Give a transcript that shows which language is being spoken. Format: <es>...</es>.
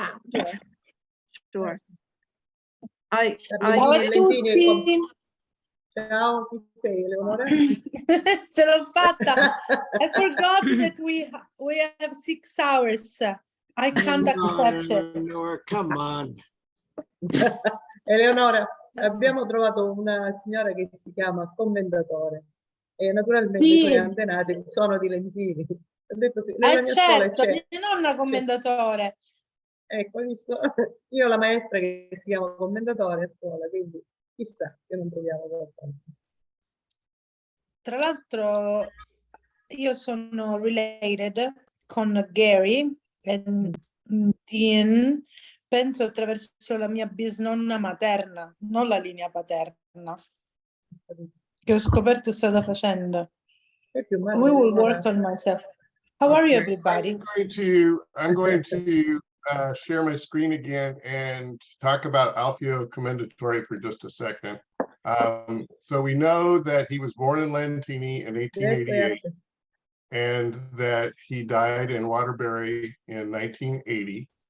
<en>Yeah. Sure.</en> <it>Ciao a tutti. Ciao, chi sei, Eleonora? Ce l'ho fatta.</it> <en>I forgot that we have 6 hours. I can't accept it. Eleonora, come on.</en> <it>Eleonora, abbiamo trovato una signora che si chiama Commendatore e naturalmente Sì. i suoi antenati sono di Lentini. Ho detto sì, nella mia Certo, scuola c'è. mia nonna commendatore. Ecco, hai visto? Io ho la maestra che si chiama Commendatore a scuola, quindi chissà che non troviamo qualcosa. Tra l'altro io sono related con Gary e Dean, penso attraverso la mia bisnonna materna, non la linea paterna, che ho scoperto strada facendo.</it> <en>We will work on myself. How are you, everybody? I'm going to share my screen again and talk about Alfio Commendatore for just a second. So we know that he was born in Lentini in 1888 and that he died in Waterbury in 1980.</en>